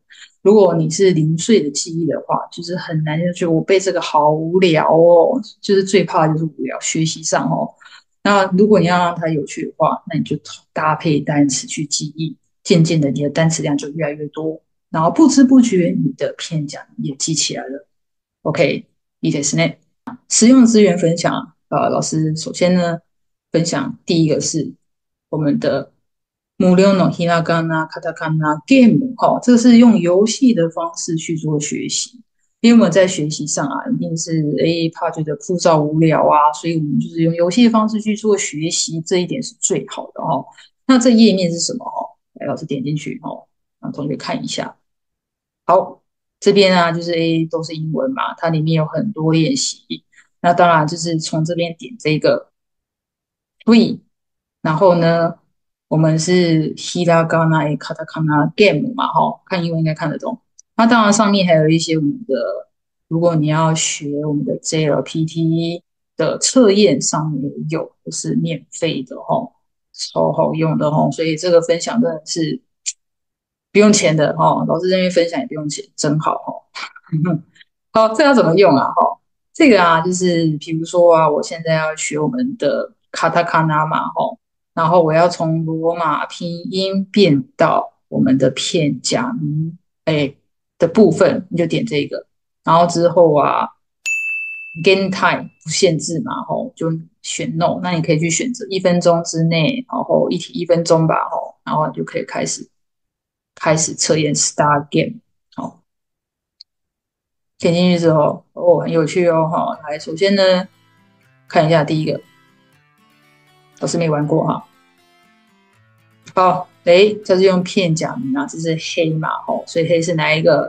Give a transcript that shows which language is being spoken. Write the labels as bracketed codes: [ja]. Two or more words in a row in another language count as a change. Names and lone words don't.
[zh] 如果你是零碎的记忆的话，就是很难，就觉得我背这个好无聊哦，就是最怕就是无聊。学习上哦，那如果你要让它有趣的话，那你就搭配单词去记忆，渐渐的你的单词量就越来越多，然后不知不觉你的片假也记起来了。OK， [ja] いいですね。 [zh] 实用资源分享，老师首先呢，分享第一个是我们的 [ja] 無料のひらがな、カタカナ、ゲーム， [zh] 这个是用游戏的方式去做学习。因为我们在学习上啊，一定是怕觉得枯燥无聊啊，所以我们就是用游戏的方式去做学习，这一点是最好的哦。那这页面是什么来，老师点进去让同学看一下。好，这边啊就是都是英文嘛，它里面有很多练习。那当然就是从这边点这个 free，然后呢，我们是 [en] hiragana、katakana、game [zh] 嘛，看英文应该看得懂。那当然上面还有一些我们的，如果你要学我们的 JLPT 的测验，上面也有，都是免费的超好用的所以这个分享真的是不用钱的老师这边分享也不用钱，真好好，这要怎么用啊？这个啊，就是比如说啊，我现在要学我们的卡塔卡纳嘛，然后我要从罗马拼音变到我们的片假名，的部分，你就点这个，然后之后啊 ， [en] gain time [zh] 不限制嘛，就选 no，那你可以去选择1分钟之内，然后一题1分钟吧，然后你就可以开始测验 [en] start game， [zh] 点进去之后，很有趣来，首先呢，看一下第一个，老师没玩过好，这是用片假名啊，这是黑嘛，所以黑是哪一个？